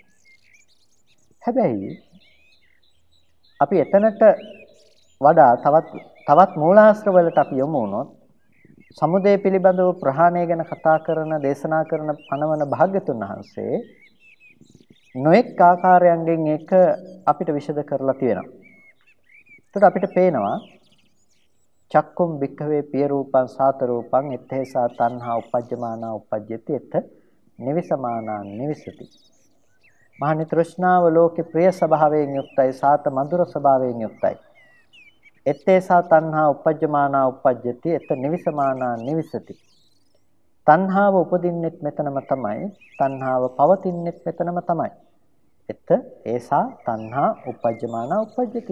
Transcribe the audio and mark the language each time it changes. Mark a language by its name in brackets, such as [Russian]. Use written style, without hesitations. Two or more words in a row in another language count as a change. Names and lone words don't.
[Sinhala] හැබැයි අපි එතනට වඩා තවත් මූලාශ්‍ර වලට අපි යමු වුණොත් සමුදය පිළිබඳව ප්‍රහාණය ගැන කතා කරන, දේශනා කරන පණවන භාග්‍යතුන් වහන්සේ නොඑක් ආකාරයන්ගෙන් ඒක අපිට විෂද කරලා තියෙනවා. එතකොට අපිට පේනවා [Pali] චක්කුම් භික්ඛවේ පිය රූපං සාත රූපං එත්තේසා තණ්හා උපජ්ජමානා උපජ්ජති එත්ත නිවිසමානා නිවිසති. [Sinhala] මහනි තෘෂ්ණාව ලෝකේ ප්‍රිය ස්වභාවයෙන් යුක්තයි, සාත මధుර ස්වභාවයෙන් යුක්තයි. [Pali] එත්තේසා තණ්හා උපජ්ජමානා උපජ්ජති එත්ත නිවිසමානා නිවිසති. [Sinhala] තණ්හාව උපදින්නෙත් මෙතනම තමයි, තණ්හාව පවතින්නෙත් මෙතනම තමයි. [Pali] එත්ත ඒසා තණ්හා උපජ්ජමානා උපජ්ජති.